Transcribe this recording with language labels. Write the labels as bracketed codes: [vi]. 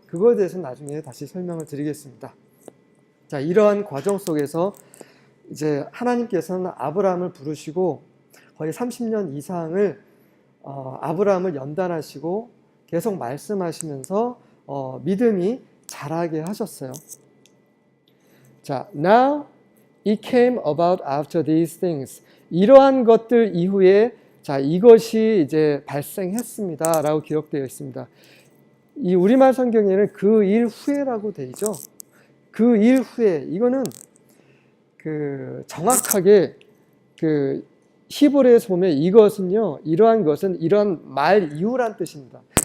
[ko] 그거에 대해서 나중에 다시 설명을 드리겠습니다. 자, 이러한 과정 속에서 이제 하나님께서는 아브라함을 부르시고 거의 30년 이상을 아브라함을 연단하시고 계속 말씀하시면서 믿음이 자라게 하셨어요. [en] 자, now it came about after these things. [ko] 이러한 것들 이후에 자, 이것이 이제 발생했습니다. 라고 기록되어 있습니다. 이 우리말 성경에는 그 일 후에라고 되어 있죠. 그 일 후에, 이거는 정확하게 히브리에서 보면 이것은요, 이러한 것은 이러한 말 이후란 뜻입니다.